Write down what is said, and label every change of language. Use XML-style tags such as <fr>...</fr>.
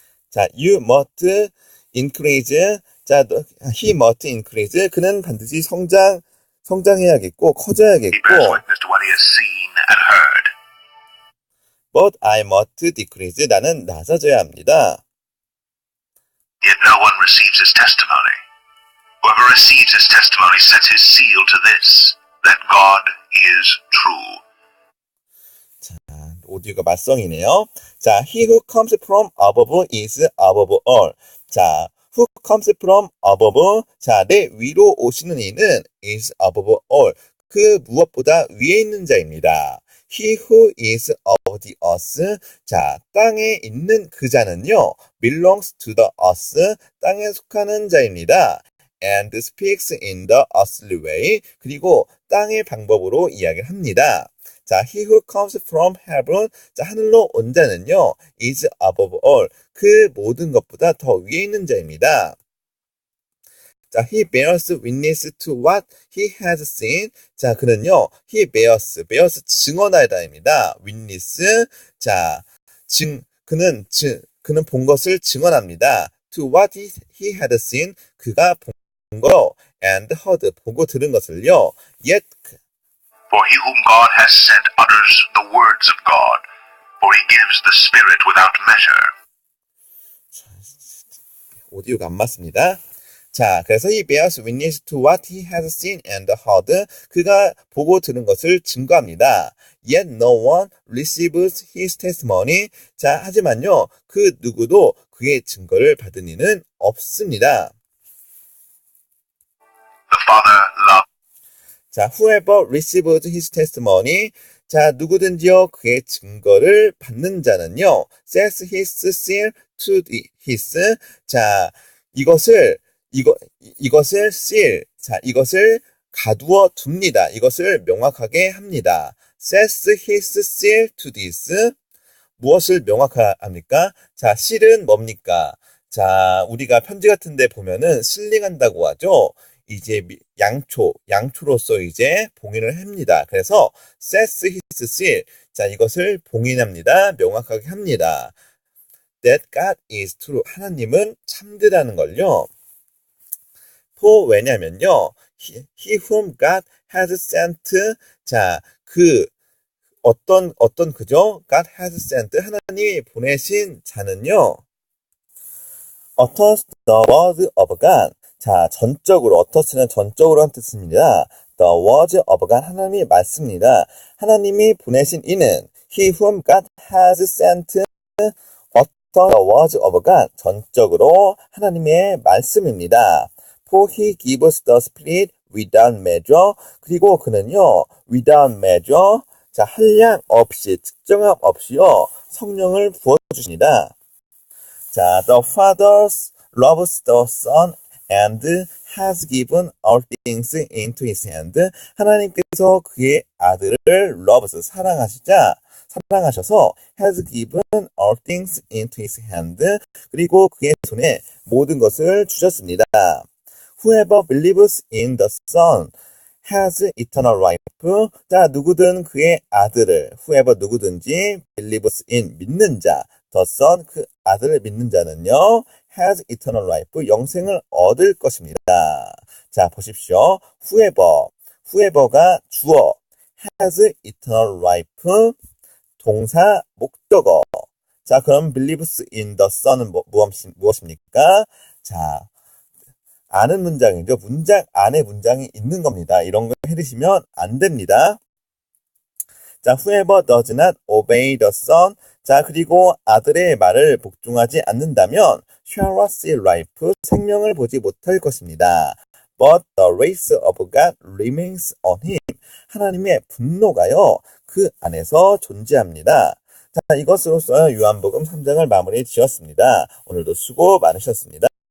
<en>자, you must increase. 자, he must increase.</en> <ko>그는 반드시 성장해야겠고, 커져야겠고.</ko> <en>He bears witness to what he has seen and heard. But I must decrease.</en> <ko>나는 낮아져야 합니다.</ko> <en>Yet no one receives his testimony. Whoever receives his testimony sets his seal to this, that God is true.</en> <ko>자, 오디오가 맞성이네요.</ko> <en>자, he who comes from above is above all. 자, who comes from above.</en> <ko>자, 내 위로 오시는 이는</ko> <en>is above all.</en> <ko>그 무엇보다 위에 있는 자입니다.</ko> <en>He who is of the earth.</en> <ko>자, 땅에 있는 그 자는요,</ko> <en>belongs to the earth.</en> <ko>땅에 속하는 자입니다.</ko> <en>And speaks in the earthly way.</en> <ko>그리고 땅의 방법으로 이야기를 합니다.</ko> <en>자, he who comes from heaven.</en> <ko>자, 하늘로 온 자는요,</ko> <en>is above all.</en> <ko>그 모든 것보다 더 위에 있는 자입니다.</ko> <en>자, he bears witness to what he has seen.</en> <ko>자, 그는요,</ko> <en>he bears</en> <ko>증언하다입니다.</ko> <en>witness.</en> <ko>자, 그는 본 것을 증언합니다.</ko> <en>to what he had seen.</en> <ko>그가 본 거,</ko> <en>and heard,</en> <ko>보고 들은 것을요.</ko> <en>yet, For he whom God has sent utters the words of God, for he gives the Spirit without measure.</en> <ko>오디오가 안 맞습니다. 자, 그래서</ko> <en>he bears witness to what he has seen and heard.</en> <ko>그가 보고 들은 것을 증거합니다.</ko> <en>Yet no one receives his testimony.</en> <ko>자, 하지만요, 그 누구도 그의 증거를 받은 이는 없습니다.</ko> <en>The Father loved. 자, whoever receives his testimony.</en> <ko>자, 누구든지요, 그의 증거를 받는 자는요,</ko> <en>sets his seal to his.</en> <ko>자, 이것을 seal. 자, 이것을 가두어 둡니다. 이것을 명확하게 합니다.</ko> <en>sets his seal to this.</en> <ko>무엇을 명확합니까? 자, seal은 뭡니까? 자, 우리가 편지 같은 데 보면은 실링한다고 하죠. 이제 양초로서 이제 봉인을 합니다. 그래서</ko> <en>sets his seal.</en> <ko>자, 이것을 봉인합니다. 명확하게 합니다.</ko> <en>That God is true.</en> <ko>하나님은 참되다는 걸요.</ko> <en>for</en> <ko>왜냐면요.</ko> <en>He whom God has sent.</en> <ko>자, 어떤 그죠?</ko> <en>God has sent.</en> <ko>하나님이 보내신 자는요.</ko> <en>utters the word of God.</en> <ko>자, 전적으로, utters는 전적으로 한 뜻입니다.</ko> <en>The words of God,</en> <ko>하나님이 말씀입니다. 하나님이 보내신 이는</ko> <en>he whom God has sent, utter the words of God,</en> <ko>전적으로 하나님의 말씀입니다.</ko> <en>For he gives the Spirit without measure,</en> <ko>그리고 그는요,</ko> <en>without measure,</en> <ko>자, 한량 없이, 측정함 없이요, 성령을 부어주십니다.</ko> <en>자, the Father loves the Son and has given all things into his hand.</en> <ko>하나님께서 그의 아들을</ko> <en>loves,</en> <ko>사랑하셔서</ko> <en>has given all things into his hand.</en> <ko>그리고 그의 손에 모든 것을 주셨습니다.</ko> <en>Whoever believes in the Son has eternal life.</en> <ko>자, 누구든 그의 아들을,</ko> <en>whoever</en> <ko>누구든지</ko> <en>believes in,</en> <ko>믿는 자,</ko> <en>the Son,</en> <ko>그 아들을 믿는 자는요,</ko> <en>has eternal life,</en> <ko>영생을 얻을 것입니다. 자, 보십시오.</ko> <en>whoever가 주어, has eternal life,</en> <ko>동사, 목적어. 자, 그럼</ko> <en>believes in the Son은 무엇입니까?</en> <ko>자, 아는 문장이죠. 문장 안에 문장이 있는 겁니다. 이런 거 해드시면 안 됩니다.</ko> <en>자, whoever does not obey the Son.</en> <ko>자, 그리고 아들의 말을 복종하지 않는다면</ko> <en>shall not see life,</en> <ko>생명을 보지 못할 것입니다.</ko> <en>But the wrath of God remains on him.</en> <ko>하나님의 분노가요, 그 안에서 존재합니다. 자, 이것으로써 요한복음 3장을 마무리 지었습니다. 오늘도 수고 많으셨습니다.</ko>